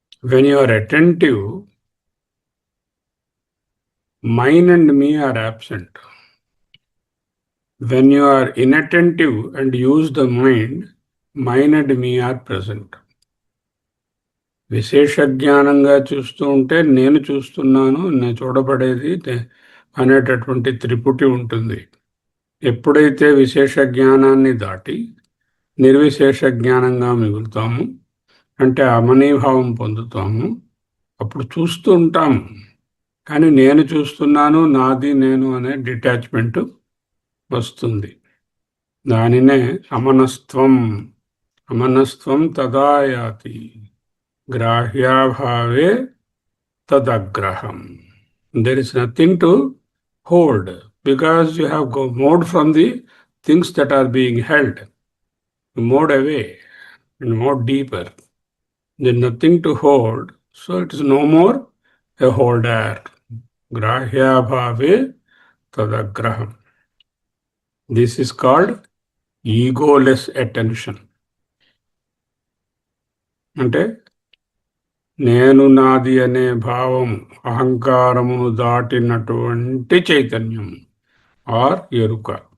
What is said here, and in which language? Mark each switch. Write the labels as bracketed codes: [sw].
[en] When you are attentive, mine and me are absent. When you are inattentive and use the mind, mind and me are present. [te] విశేష జ్ఞానంగా చూస్తూ ఉంటే నేను చూస్తున్నాను, నేను చూడబడేది అనేటటువంటి త్రిపుటి ఉంటుంది. ఎప్పుడైతే విశేష జ్ఞానాన్ని దాటి నిర్విశేష జ్ఞానంగా మిగులుతాము, అంటే అమనీభావం పొందుతాము, అప్పుడు చూస్తూ ఉంటాము. కానీ నేను చూస్తున్నాను, నాది నేను అనే డిటాచ్మెంట్ వస్తుంది. [sa] దానినే అమనస్త్వం. అమనస్త్వం తదాయాతి గ్రాహ్యాభావే తదగ్రహం. [en] There is nothing to hold because you have moved from the things that are being held. You moved away and moved deeper. There is nothing to hold, so it is no more a holder. [sa] Grahya bhave tadagraham. [en] This is called egoless attention. [te] అంటే నేను నాది అనే భావం, అహంకారమును దాటినటువంటి చైతన్యం are ఎరుక.